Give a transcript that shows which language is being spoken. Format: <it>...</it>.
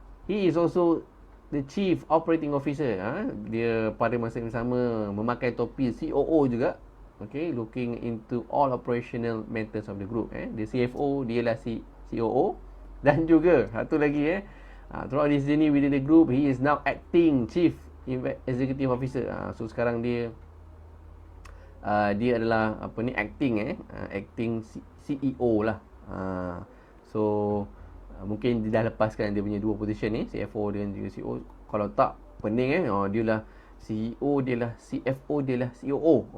<en>He is also the Chief Operating Officer.</en> <ms>Dia pada masa yang sama memakai topi COO juga.</ms> <en>Okay, looking into all operational matters of the group.</en> <ms>Dia CFO, dia lah COO. Dan juga satu lagi</ms> <en>throughout his journey within the group, he is now acting Chief Executive Officer.</en> <ms>So sekarang dia adalah acting CEO lah. So mungkin dia dah lepaskan dia punya dua position ni, CFO dan juga CEO. Kalau tak, pening dia lah CEO, dia lah CFO, dia lah COO.</ms>